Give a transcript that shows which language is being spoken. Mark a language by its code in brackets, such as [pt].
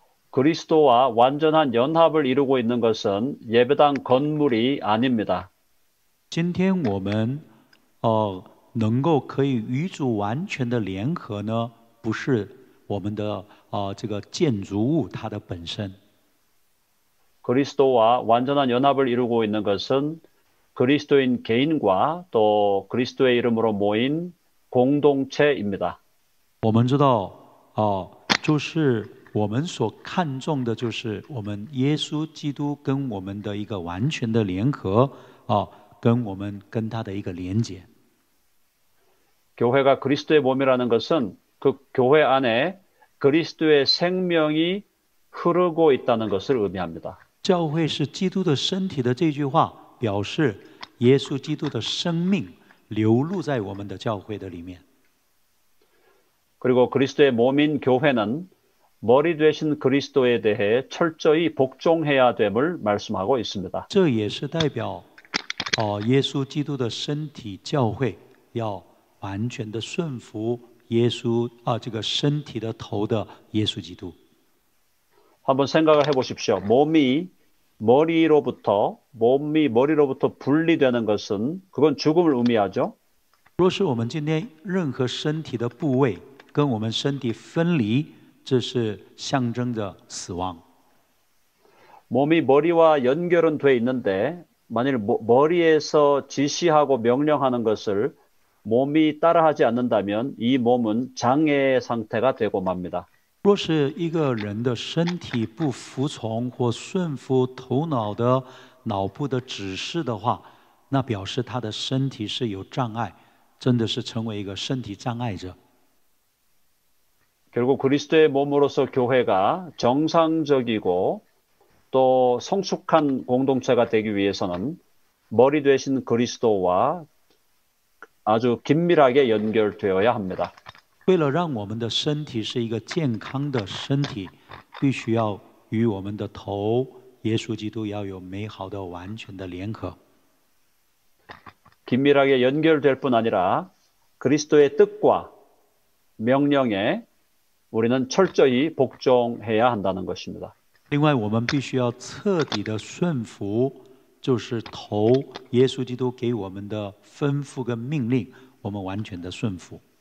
[ko] 그리스도와 완전한 연합을 이루고 있는 것은 예배당 건물이 아닙니다. [zh] 今天我们能够可以与主完全的联合呢，不是我们的这个建筑物它的本身。 [ko] 그리스도와 완전한 연합을 이루고 있는 것은 그리스도인 개인과 또 그리스도의 이름으로 모인 공동체입니다. [zh] 我们知道就是我们所看重的就是我们耶稣基督跟我们的一个完全的联合跟我们跟他的一个连结。 [ko] 교회가 그리스도의 몸이라는 것은 그 교회 안에 그리스도의 생명이 흐르고 있다는 것을 의미합니다. [zh] 教会是基督的身体的这句话，表示耶稣基督的生命流露在我们的教会的里面。 [ko] 그리고 그리스도의 몸인 교회는 머리 되신 그리스도에 대해 철저히 복종해야 됨을 말씀하고 있습니다. [zh] 这也是代表耶稣基督的身体教会要完全的顺服耶稣这个身体的头的耶稣基督。 [ko] 한번 생각을 해보십시오. 몸이 머리로부터 분리되는 것은 그건 죽음을 의미하죠. [zh] 若是我们今天任何身体的部位跟我们身体分离，这是象征着死亡。 [ko] 몸이 머리와 연결은 돼 있는데 만일 머리에서 지시하고 명령하는 것을 몸이 따라하지 않는다면 이 몸은 장애 상태가 되고 맙니다. [zh] 若是一个人的身体不服从或顺服头脑的脑部的指示的话，那表示他的身体是有障碍，真的是成为一个身体障碍者。 [ko] 결국 그리스도의 몸으로서 교회가 정상적이고 또 성숙한 공동체가 되기 위해서는 머리 되신 그리스도와 아주 긴밀하게 연결되어야 합니다. [zh] 为了让我们的身体是一个健康的身体，必须要与我们的头耶稣基督要有美好的、完全的联合。 [ko] 긴밀하게 연결될 뿐 아니라 그리스도의 뜻과 명령에 우리는 철저히 복종해야 한다는 것입니다. [zh] 另外，我们必须要彻底的顺服，就是头耶稣基督给我们的吩咐跟命令，我们完全的顺服。